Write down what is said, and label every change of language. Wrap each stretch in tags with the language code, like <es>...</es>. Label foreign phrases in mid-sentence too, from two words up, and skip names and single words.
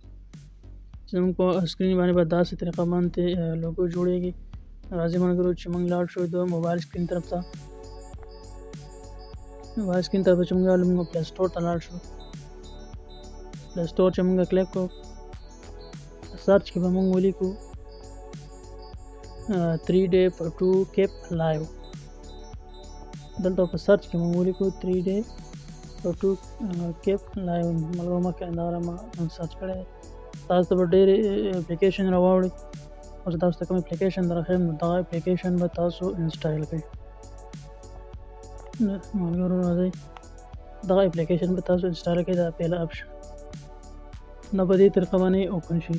<ps>زموږ په سکرین باندې به داسې طریقه باندې لوګو جوړېږي. راځئ ملګرو چې موږ لاړ شو د موبایل سکرین طرف ته. موبایل سکرین طرف چې موږ لاړو موږ پلی سټور ته لاړ شو. پلی سټور چې موږ کلیک کړو سرچ کې به موږ ولیکو 3 day for 2 keep live. دلته په سرچ کې موږ ولیکو 3 day for 2 keep live. ملګرو مخکې همدغه ما سرچ کړی دی. تاسو ته به ډېرې اپلیکیشن راواړي او زه تاسو ته کوم اپلیکیشن درښیم نو دغه اپلیکیشن به تاسو انسټال کړئ. ملګرو راځئ دغه اپلیکیشن به تاسو انسټال کړئ. دا پهله اپشن دا په دې طریقه باندې اوپن شي.</ps>